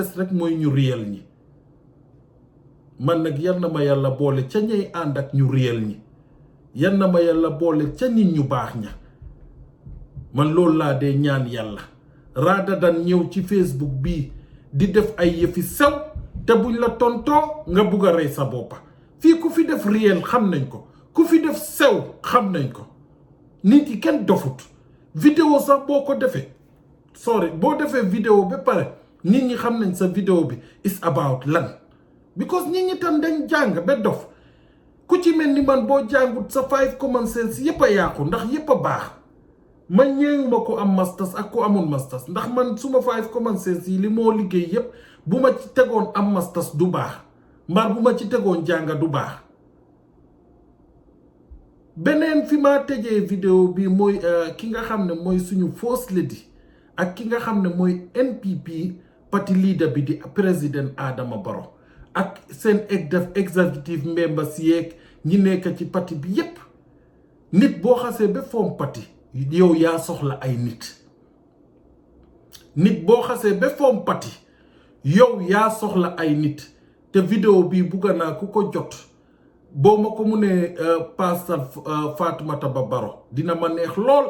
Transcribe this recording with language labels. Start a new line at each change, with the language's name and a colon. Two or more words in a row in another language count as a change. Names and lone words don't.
Wolof: des rek mooy ñu réel ñi man nag yal na ma yàlla boole ca ñey ànd ak ñu réel ñi yal na ma yàlla boole ca nit ñu baax ña man loolu laa dee ñaan yàlla raada dan ñëw ci Facebook bii di def ay yëfi sew te buñ la tontoo nga bugg a rey sa boppa fii ku fi def réel xam nañ ko ku fi def sew xam nañ ko nit yi kenn dofut vidéo sax boo ko defee boo defee vidéo ba pare nit ñi xam nañ sa vidéo bi
English: is about
Wolof: lan because nit ñi tam dañ jàng ba dof ku ci mel ni man boo jàngut sa 5
English: common sense
Wolof: yëpp a yàqu ndax yëpp a baax man ñeewuma ko am masters ak ko amul masters ndax man suma 5
English: common sense
Wolof: yi li moo liggéey yëpp bu ma ci tegoon am masters du baax mbar bu ma ci tegoon jànga du baax beneen fi ma tëjee vidéo bi mooy ki nga xam ne mooy suñu
English: first lady
Wolof: ak ki nga xam ne mooy NPP
English: party leader
Wolof: bi di président Adama Barrow ak seen
English: executive members
Wolof: yeeg ñi nekk ci parti bi yépp nit boo xasee ba form parti yow yaa soxla ay nit boo xasee ba form parti yow yaa soxla ay nit te vidéo bi bugga naa ku ko jot boo ma ko munee paasal Fatoumata Bah Barrow dina ma neex lool